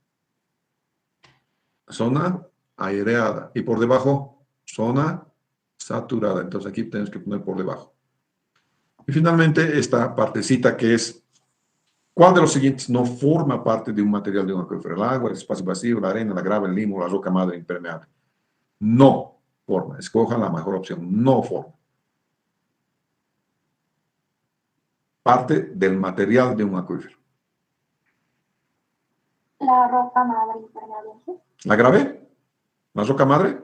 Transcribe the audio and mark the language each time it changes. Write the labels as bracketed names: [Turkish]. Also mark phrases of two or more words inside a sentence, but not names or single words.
[Spanish] Zona aireada. Y por debajo, zona saturada. Entonces aquí tenemos que poner por debajo. Y finalmente esta partecita que es, ¿cuál de los siguientes no forma parte de un material de un acuífero? El agua, el espacio vacío, la arena, la grava, el limo, la roca madre impermeable. No forma. Escojan la mejor opción. No forma. Parte del material de un acuífero. La roca madre impermeable. ¿La grave? ¿La roca madre?